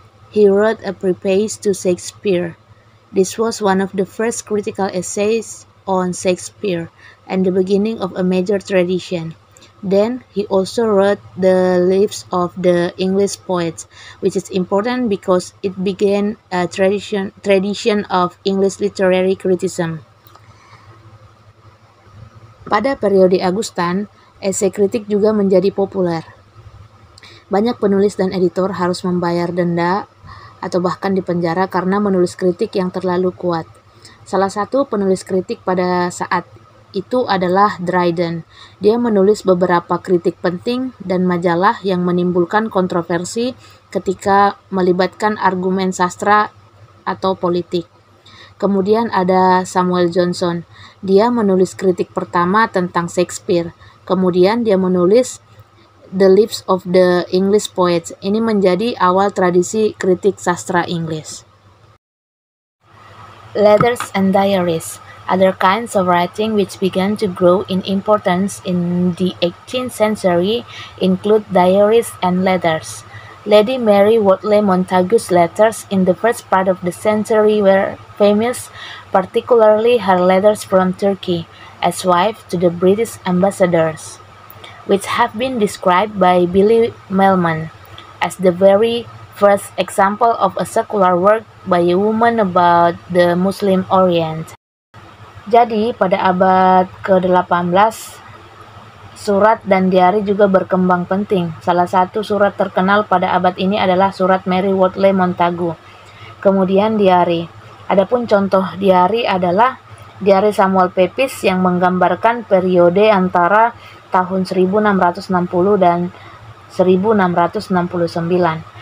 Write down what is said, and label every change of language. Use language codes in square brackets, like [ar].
[en] He wrote a preface to Shakespeare. This was one of the first critical essays on Shakespeare and the beginning of a major tradition. Then he also wrote the lives of the English poets, which is important because it began a tradition of English literary criticism. [id] Pada periode Augustan, esai kritik juga menjadi populer. Banyak penulis dan editor harus membayar denda atau bahkan dipenjara karena menulis kritik yang terlalu kuat. Salah satu penulis kritik pada saat itu adalah Dryden. Dia menulis beberapa kritik penting dan majalah yang menimbulkan kontroversi ketika melibatkan argumen sastra atau politik. Kemudian ada Samuel Johnson. Dia menulis kritik pertama tentang Shakespeare. Kemudian dia menulis The Lives of the English Poets. Ini menjadi awal tradisi kritik sastra Inggris. [en] Letters and diaries. Other kinds of writing which began to grow in importance in the 18th century include diaries and letters. Lady Mary Wortley Montagu's letters in the first part of the century were famous, particularly her letters from Turkey, as wife to the British ambassadors, which have been described by Billy Melman as the very first example of a secular work by a woman about the Muslim Orient. [id] Jadi, pada abad ke-18, surat dan diari juga berkembang penting. Salah satu surat terkenal pada abad ini adalah surat Mary Wortley Montagu. Kemudian diari. Adapun contoh diari adalah diari Samuel Pepys yang menggambarkan periode antara tahun 1660 dan 1669.